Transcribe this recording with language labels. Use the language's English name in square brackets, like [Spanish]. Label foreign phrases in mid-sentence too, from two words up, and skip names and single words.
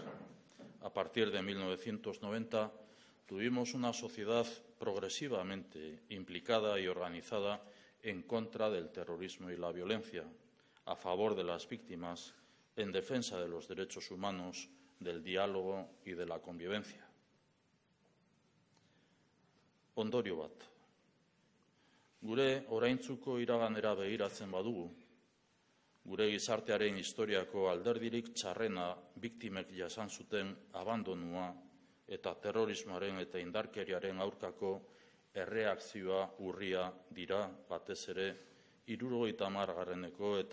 [Spanish] A partir de 1990 tuvimos una sociedad progresivamente implicada y organizada en contra del terrorismo y la violencia, a favor de las víctimas, en defensa de los derechos humanos, del diálogo y de la convivencia. [Basque] Ondorio bat. Gure oraintzuko iraganera begiratzen badugu, gure gizartearen historiako alderdirik txarrena biktimek jasan zuten abandonua eta terrorismoaren eta indarkeriaren aurkako erreakzioa urria dira batez ere 70.